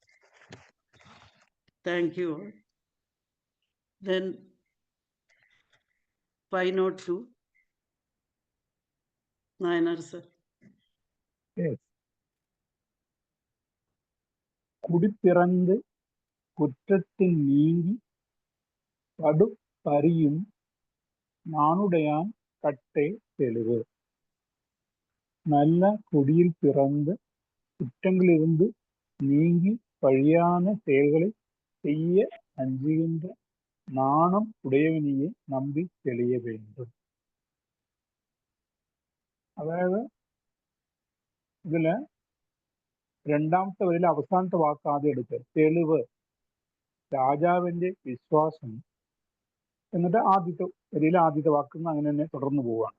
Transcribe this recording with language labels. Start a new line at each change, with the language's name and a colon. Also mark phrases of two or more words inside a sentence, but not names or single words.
English: Thank you. Then 502. Nayanar sir.
Tamil: Yes. குடிப்பிறந்து குற்றத்தில் நீங்கி படு பறியும் நாணுடையான் கட்டே தெளிவு. நல்ல குடியில் பிறந்து குற்றங்களிலிருந்து நீங்கி பழியான செயல்களை செய்ய அஞ்சுகின்ற நாணம் உடையவனையே நம்பி தெளிய வேண்டும்.
Malayalam: അതായത് ഇതില് രണ്ടാമത്തെ വരിയിലെ അവസാനത്തെ വാക്ക് ആദ്യം എടുക്കുക. തെളിവ്, രാജാവിന്റെ വിശ്വാസം, എന്നിട്ട് ആദ്യത്തെ വരിയിലെ ആദ്യത്തെ വാക്കിൽ അങ്ങനെ തന്നെ തുടർന്നു പോവുകയാണ്.